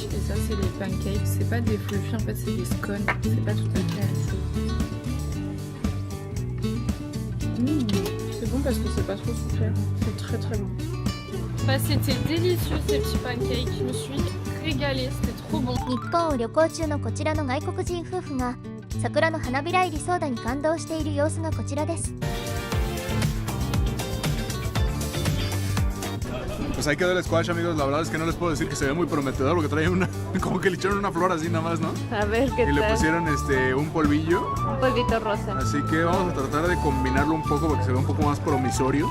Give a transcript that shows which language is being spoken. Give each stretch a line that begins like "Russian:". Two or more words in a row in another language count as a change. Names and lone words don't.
French: Et ça, c'est les pancakes. C'est pas des fluffy, en fait, c'est des scones. C'est pas tout à fait la même chose. C'est bon parce que c'est pas trop sucré. C'est très très bon. Bah, c'était délicieux ces petits pancakes. Je me suis régalée. C'était trop bon.
Japanese: 日本を旅行中のこちらの外国人夫婦が桜の花びら入りソーダに感動している様子がこちらです。
Spanish: Pues ahí quedó el squash, amigos. La verdad es que no les puedo decir que se ve muy prometedor porque trae una, como que le echaron una flor así nada más, ¿no? A ver qué Y le tal. pusieron un polvillo. Un polvito rosa. Así que vamos a tratar de combinarlo un poco para que se vea un poco más promisorio.